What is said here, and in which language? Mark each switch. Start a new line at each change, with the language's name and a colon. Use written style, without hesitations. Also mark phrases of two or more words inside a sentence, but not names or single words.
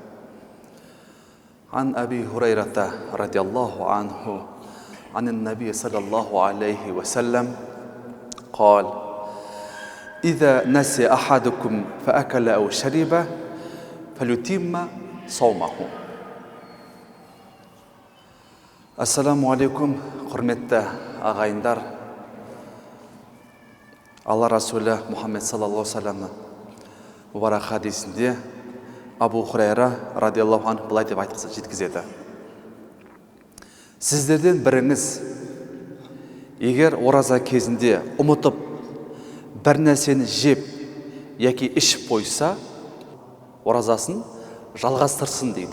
Arabic: عن أبي هريرة رضي الله عنه عن النبي صلى الله عليه وسلم, قال: إذا نسي أحدكم فأكل أو شرب فليتم صومه. السلام عليكم,
Kazakh: құрметті ағайындар. Алла Расулі Мұхаммед
Arabic: صلى الله عليه وسلم
Kazakh: мұбарак хадисінде Абу Хурайра
Arabic: رضي الله عنه
Kazakh: былай деп айтқысы жеткізеді: сіздерден біріңіз егер ораза кезінде ұмытып бір нәрсені жеп яки ішіп қойса, оразасын жалғастырсын дейді.